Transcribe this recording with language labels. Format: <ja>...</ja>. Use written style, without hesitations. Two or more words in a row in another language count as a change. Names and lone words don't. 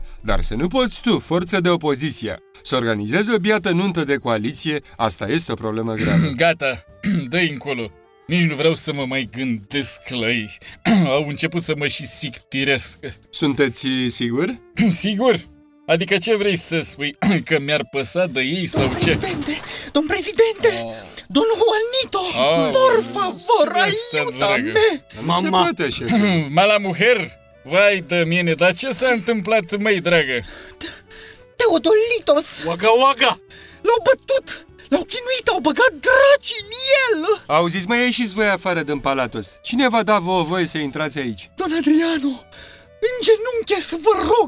<ro>Dar să nu poți tu, forță de opoziție, să organizezi o biată nuntă de coaliție, asta este o problemă gravă. Gata, dă-i încolo. Nici nu vreau să mă mai gândesc la ei. Au început să mă și sictiresc. Sunteți siguri? Sigur? Adică ce vrei să spui? Că mi-ar păsa de ei sau ce?</ro> <es>Domn presidente! Don Juanito! Por favor, ayúdame! Mama! Mala mujer!</es> <ro>Vai de mine, dar ce s-a întâmplat, măi, dragă? Teodolitos! Waga, waga! L-au bătut! L-au chinuit, au băgat draci în el! Auziți, mai ieșiți voi afară din Palatos. Cine va da vouă voie să intrați aici? Don Adriano, în genunchi să vă rog!</ro>